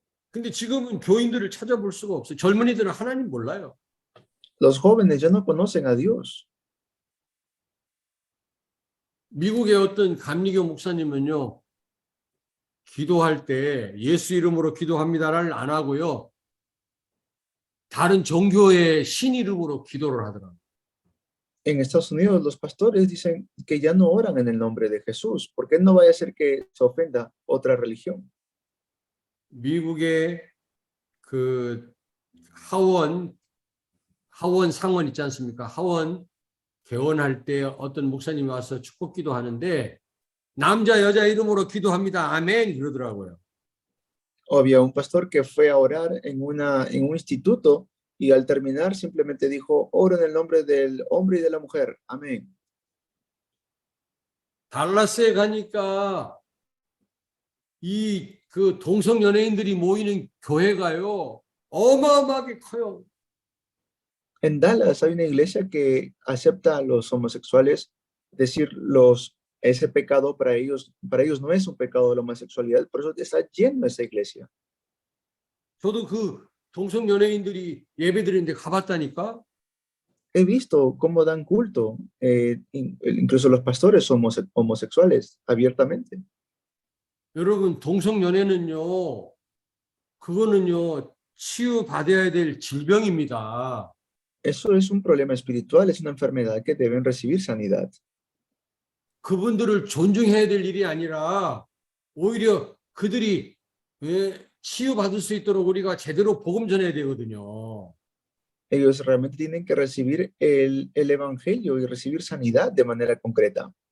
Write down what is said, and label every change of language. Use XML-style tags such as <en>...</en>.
<ko>근데 지금은 교인들을 찾아볼 수가 없어요. 젊은이들은 하나님 몰라요.</ko> <es>Los jóvenes ya no conocen a Dios.</es> <ko>미국의 어떤 감리교 목사님은요. 기도할 때 예수 이름으로 기도합니다를 안 하고요. 다른 종교의 신 이름으로 기도를 하더라고요.</ko> <es>En Estados Unidos, los pastores dicen que ya no oran en el nombre de Jesús, porque no vaya a ser que se ofenda otra religión.</es> <ko>미국의 그 하원 상원 있지 않습니까? 하원 개원할 때 어떤 목사님이 와서 축복 기도하는데 남자 여자 이름으로 기도합니다. 아멘 그러더라고요.</ko> <es>Había un pastor que fue a orar en un instituto y al terminar simplemente dijo, oro en el nombre del hombre y de la mujer. Amén.</es> <ko>달라스에 가니까 이 그 동성 연예인들이 모이는 교회가요. 어마어마하게 커요.</ko> <es>En Dallas hay una iglesia que acepta a los homosexuales, decir ese pecado para ellos no es un pecado de la homosexualidad, por eso está lleno esa iglesia.</es> <ko>저도 그 동성 연예인들이 예배드리는데 가봤다니까.</ko> <es>He visto cómo dan culto, incluso los pastores son homosexuales abiertamente.</es> <ko>여러분 동성 연애는요. 그거는요. 치유받아야 될 질병입니다.</ko> <es>Eso es un problema espiritual, es una enfermedad que deben recibir sanidad.</es> <ko>그분들을 존중해야 될 일이 아니라 오히려 그들이 치유받을 수 있도록 우리가 제대로 복음 전해야 되거든요.</ko> <es>Ellos realmente tienen que recibir el evangelio y recibir sanidad de manera concreta.</es>